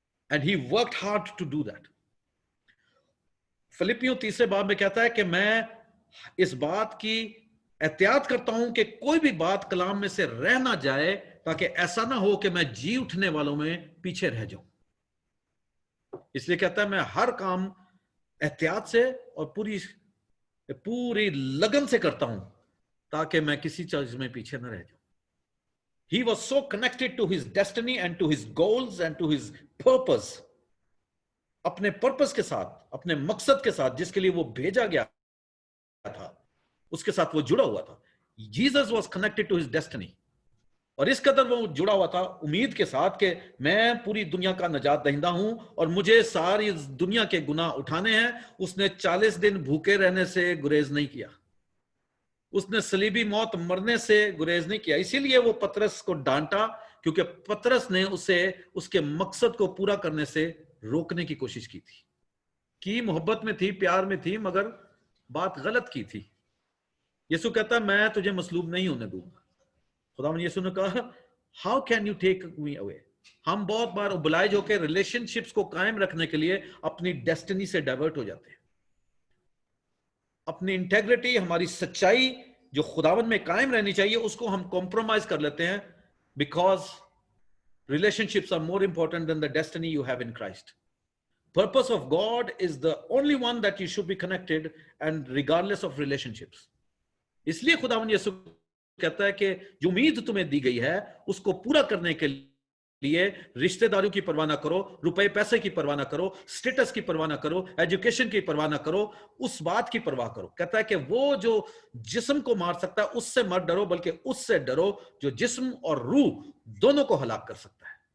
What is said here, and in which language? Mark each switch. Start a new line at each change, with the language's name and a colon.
English: And he worked hard to do that.
Hindi: फिलिपियों 3 बाब में कहता है कि मैं इस बात की एहतियात करता हूं कि कोई भी बात कलाम में से रह ना जाए, ताकि ऐसा ना हो कि मैं जी उठने वालों में पीछे रह जाऊं। इसलिए कहता है मैं हर काम एहतियात से और पूरी लगन से करता हूं ताकि मैं किसी चीज में पीछे न रह जाऊं।
English: He was so connected to his destiny and to his goals and to his purpose.
Hindi: अपने पर्पस के साथ, अपने मकसद के साथ जिसके लिए वो भेजा गया था, उसके साथ वो जुड़ा हुआ था।
English: Jesus was connected to his destiny.
Hindi: और इस कदर वो जुड़ा हुआ था उम्मीद के साथ कि मैं पूरी दुनिया का नजात दहिंदा हूं और मुझे सारी दुनिया के गुनाह उठाने हैं। उसने 40 दिन भूखे रहने से गुरेज नहीं किया, उसने सलीबी मौत मरने से गुरेज नहीं किया। इसीलिए वो पतरस को डांटा, क्योंकि पतरस ने उसे उसके मकसद को पूरा करने से रोकने की कोशिश की थी। कि मोहब्बत में थी, प्यार में थी, मगर बात गलत की थी। यीशु कहता है मैं तुझे मसलूब नहीं होने दूंगा। खुदावंद यीशु ने कहा
English: How can you take me away.
Hindi: हम बहुत बार ओब्लाइज होकर रिलेशनशिप्स को कायम रखने के लिए अपनी डेस्टिनी से डाइवर्ट हो जाते हैं। अपनी इंटेग्रिटी, हमारी सच्चाई जो खुदावंद में कायम रहनी चाहिए, उसको हम कॉम्प्रोमाइज कर लेते हैं,
English: Because relationships are more important than the destiny you have in Christ. Purpose of God is the only one that you should be connected, and regardless of relationships.
Hindi: इसलिए खुदावंद यीशु कहता है कि जो उम्मीद तुम्हें दी गई है उसको पूरा करने के लिए रिश्तेदारों की परवाह ना करो, रुपए पैसे की परवाह ना करो, स्टेटस की परवाह ना करो, एजुकेशन की परवाह ना करो, उस बात की परवाह करो। कहता है कि वो जो जिस्म को मार सकता है उससे मत डरो, बल्कि उससे डरो जो जिस्म और रूह दोनों को हलाक कर सकता है।